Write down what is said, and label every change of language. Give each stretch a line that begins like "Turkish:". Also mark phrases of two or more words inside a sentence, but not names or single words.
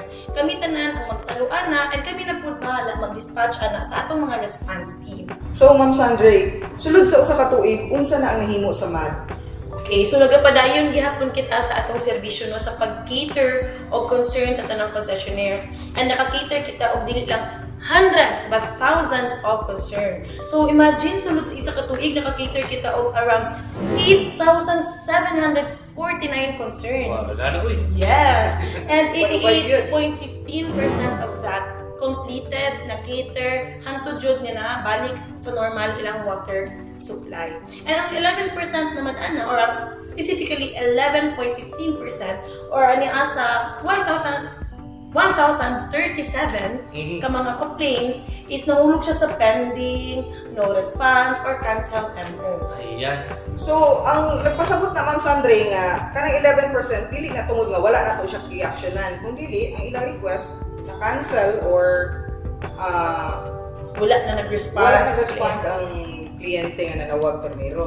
Cebuano: Kami tanan ang magsaluana and kami na pud bahala mag-dispatch ana sa atong mga response team. So, Ma'am Sandre, sulod sa usa ka tuig, unsa na ang nahimo sa MAD? Okay, so nagapadayon gihapon kita sa atong serbisyo sa pag-cater og concern sa tanang concessionaires.
English: And
Cebuano: naka-cater kita og dili lang
English: hundreds but thousands of concern.
Cebuano: So imagine sulod sa isa ka tuig naka-cater kita og
English: around 8,749 concerns.
Cebuano: Wow, magana uy.
English: Yes, and 88.15% of that completed,
Cebuano: na-cater, hantod jud nga na balik sa normal ilang water supply. And ang 11% naman or specifically 11.15% or ani asa 1,037 ka mga complaints is nahulog siya sa pending,
English: no response, or cancelled MOs.
Cebuano: Ayan. So, ang nagpasabot na Ma'am Sandre nga, kanang 11% dili nga tungod nga wala na to siya i-actionan. Kung dili, ang ilang request na cancel or Wala na nag-response. wala na respond ang kliyente nga nanawag primero.